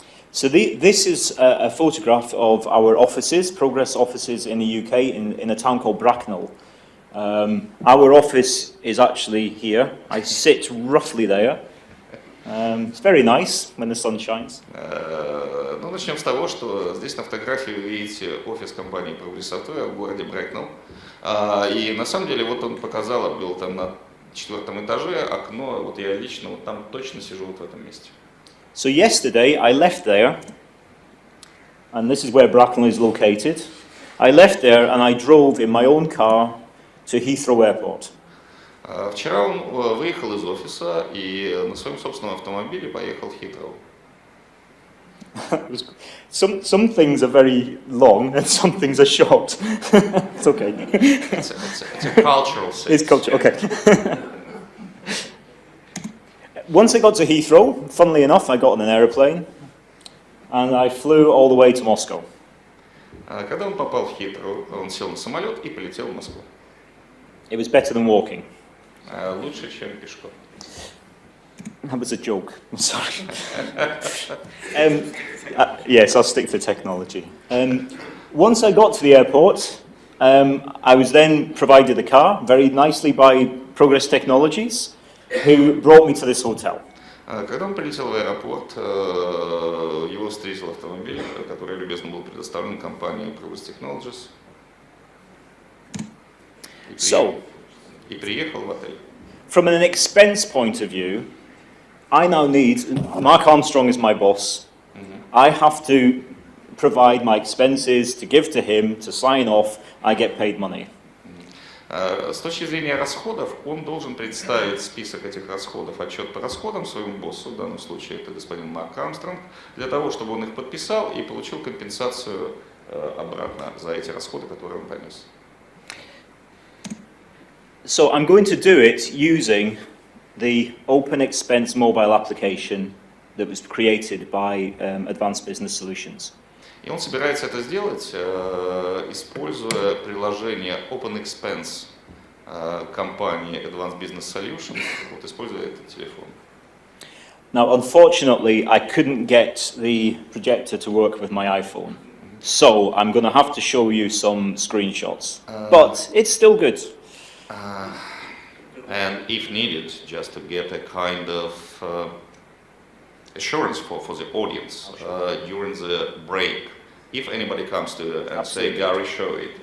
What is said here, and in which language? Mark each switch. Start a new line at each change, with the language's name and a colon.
English: So this is a photograph of our offices, progress offices in the UK, in a town called Bracknell. Our office is actually here. I sit roughly there. It's very nice when the sun shines.
Russian: Ну, начнем с того, что здесь на фотографии вы видите офис компании Progress Software в городе Брэкнелл. И на самом деле вот он показал, был там на 4-м этаже окно, вот я лично вот там точно сижу вот в этом месте.
English: So yesterday I left there, and this is where Bracknell is located. I left there and I drove in my own car to Heathrow Airport.
Russian: Вчера он выехал из офиса и на своем собственном автомобиле поехал в Хитроу.
English: Some things are very long and some things are short. It's okay. It's a cultural sense. It's culture, okay. Once I got to Heathrow, funnily enough, I got on an aeroplane and I flew all the way to Moscow.
Russian: Когда он попал в Хитроу, он сел на самолет и полетел в Москву.
English: It was better than walking.
Russian: Лучше, чем пешком.
English: That was a joke. I'm sorry. Yes, I'll stick to technology. Once I got to the airport, I was then provided a car very nicely by Progress Technologies, who brought me to this hotel.
Russian: Когда он прилетел в аэропорт, его встретил автомобиль, который любезно был предоставлен компанией Progress Technologies. И приехал в отель.
English: From an expense point of view, I now need, Mark Armstrong is my boss, I have to provide my expenses to give to him, to sign off, I get paid money.
Russian: С точки зрения расходов, он должен представить список этих расходов, отчет по расходам своему боссу, в данном случае это господин Марк Армстронг, для того, чтобы он их подписал и получил компенсацию обратно за эти расходы, которые он понес.
English: So I'm going to do it using the OpenExpense mobile application that was created by Advanced Business Solutions.
Russian: И он собирается это сделать, используя приложение OpenExpense компании Advanced Business Solutions, вот используя этот телефон.
English: Now, unfortunately, I couldn't get the projector to work with my iPhone, so I'm going to have to show you some screenshots. But it's still good. And if needed, just to get a kind of assurance for the audience during the break, if anybody comes to and say, Garry, show it,